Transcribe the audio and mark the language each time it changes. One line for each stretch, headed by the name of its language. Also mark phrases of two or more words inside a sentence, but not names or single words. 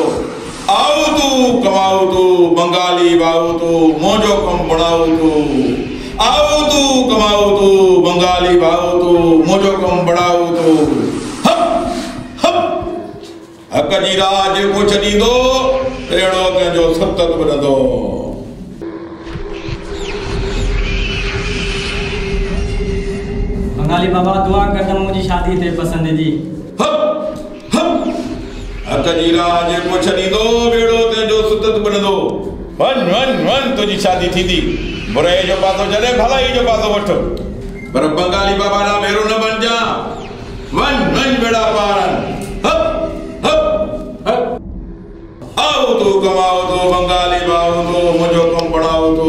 Sindhi: आओ तू कमाओ तू बंगाली बाऊ तू मुंहिंजो कम बढ़ाओ तू। आओ तू कमाओ तू बंगाली बाऊ तू मुंहिंजो कम बढ़ाओ तू। हक जी राह जेको छॾींदो बेड़ो तंहिंजो सतत बनंदो। बंगाली बाबा दुआ करदम मुझी शादी ते पसंद जी। हक जी राह जेको छॾींदो बेड़ो तंहिंजो सतत बनंदो। वन वन वन तुझी शादी थींदी। बुराई जो पासो छॾे भलाई जो पासो वठ। पर बंगाली बाबा ना मेरो न बणजा। वन वन बेड़ा पार। आओ तू कमाओ तू बंगाली बाऊ तू मुझो कम बढ़ाओ तू।